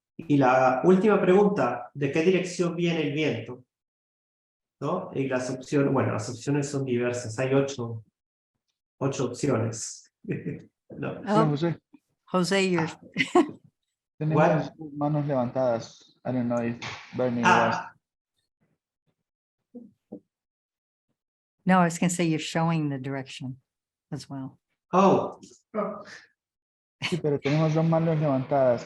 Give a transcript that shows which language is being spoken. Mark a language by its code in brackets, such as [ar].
[es] Y la última pregunta, ¿de qué dirección viene el viento? ¿No? Y las opciones, bueno, las opciones son diversas, hay 8 opciones. No. Hola, Oh, José. [en] Jose, you're [es] Tenemos manos levantadas. [en] I don't know if Bernie was. no, I was gonna say you're showing the direction as well. Oh, [es] Sí, pero tenemos dos manos levantadas.